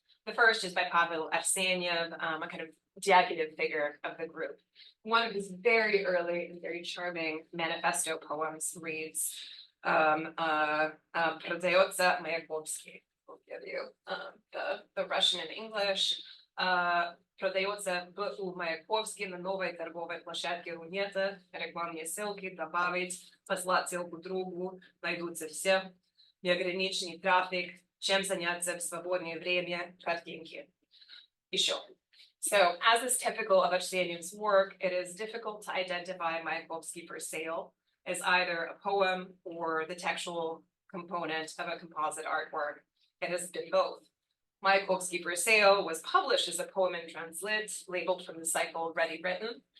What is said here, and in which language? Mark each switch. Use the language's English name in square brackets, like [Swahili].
[English] The first is by Pavel Arseniev, a kind of executive figure of the group. One of his very early and very charming manifesto poems reads, [Russian] Продается [English] Mayakovsky. We'll give you the Russian and English. [Russian] Продается у Маяковски на новой торговой площадке Рунета. Рекламные ссылки добавить, послать ссылку другу, найдутся все. Неограниченный трафик, чем заняться в свободное время, картинки. Еще. [English] So, as is typical of Arseniev's work, it is difficult to identify Mayakovsky for sale as either a poem or the textual component of a composite artwork. It has been both. Mayakovsky for Sale was published as a poem in translit, labeled from the cycle Ready Written.